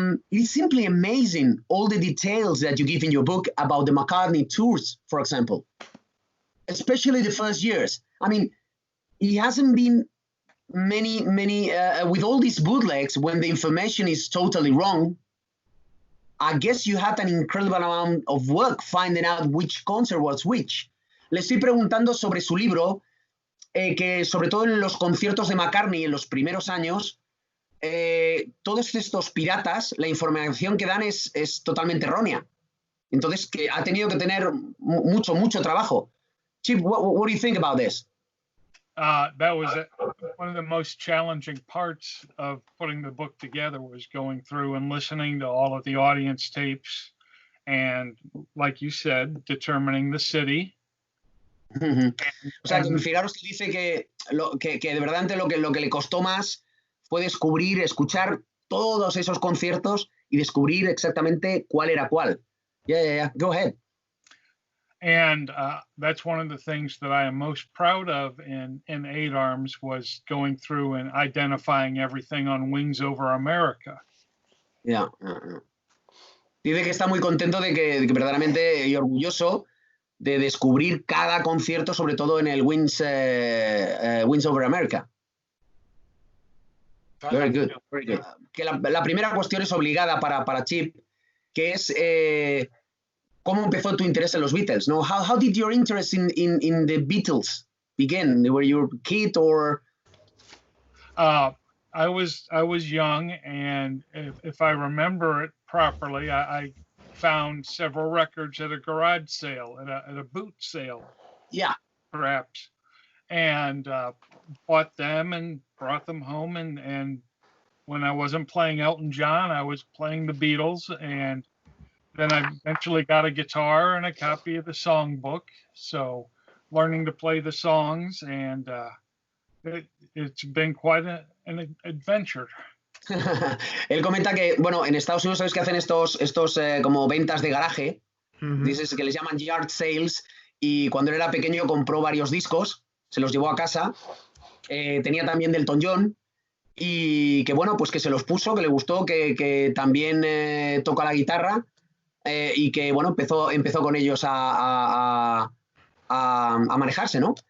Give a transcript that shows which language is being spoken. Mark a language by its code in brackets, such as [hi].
[en] It's simply amazing, all the details that you give in your book about the McCartney tours, for example, especially the first years. I mean, it hasn't been many with all these bootlegs when the information is totally wrong. I guess you had an incredible amount of work finding out which concert was which. [es] Le estoy preguntando sobre su libro, que sobre todo en los conciertos de McCartney en los primeros años, todos estos piratas, la información que dan es totalmente errónea. Entonces, que ha tenido que tener mucho trabajo. [en] Chip, what do you think about this? That was one of the most challenging parts of putting the book together, was going through and listening to all of the audience tapes and, like you said, determining the city. [es] O sea, fijaros que dice que de verdad lo que le costó más fue escuchar todos esos conciertos y descubrir exactamente cuál era cuál. [en] Yeah. Go ahead. And that's one of the things that I am most proud of in 8 Arms, was going through and identifying everything on Wings Over America. Yeah. [es] Dice que está muy contento de que verdaderamente, y orgulloso de descubrir cada concierto, sobre todo en el Wings Over America. Very good. Que la primera cuestión es obligada para Chip, que es ¿cómo empezó tu interés en los Beatles? [en] No, how did your interest in the Beatles begin? Were you a kid or? I was young, and if I remember it properly, I found several records at a garage sale, at a boot sale. Yeah. Perhaps. And bought them and brought them home. And when I wasn't playing Elton John, I was playing the Beatles. And then I eventually got a guitar and a copy of the songbook. So learning to play the songs, and it's been quite an adventure. [es] Él comenta que, bueno, en Estados Unidos sabes que hacen estos como ventas de garaje, dices que les llaman yard sales, y cuando él era pequeño compró varios discos, se los llevó a casa, tenía también del Elton John, y que bueno, pues que se los puso, que le gustó, que también toca la guitarra, y que bueno, empezó con ellos a manejarse, ¿no?